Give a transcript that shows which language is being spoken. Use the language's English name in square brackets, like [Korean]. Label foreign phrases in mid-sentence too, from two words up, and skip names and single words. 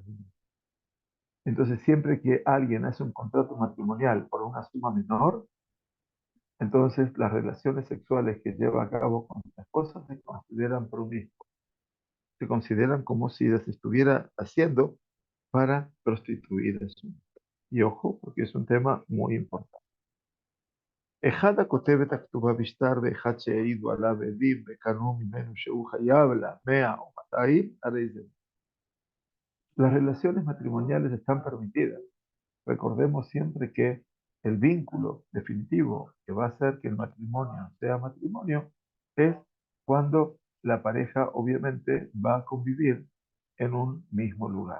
[Spanish] Entonces, siempre que alguien hace un contrato matrimonial por una suma menor, entonces las relaciones sexuales que lleva a cabo con la esposa se consideran promiscuas, se consideran como si las estuviera haciendo para prostituir a su. Y ojo, porque es un tema muy importante. [Hebrew] אחד הכותב את הכתובה בשטר ואחד שהעידו עליו עדים וקנו ממנו שהוא חייב לה 100 o 200, הרי זה. [Spanish] Las relaciones matrimoniales están permitidas. Recordemos siempre que el vínculo definitivo que va a hacer que el matrimonio sea matrimonio es cuando la pareja obviamente va a convivir en un mismo lugar.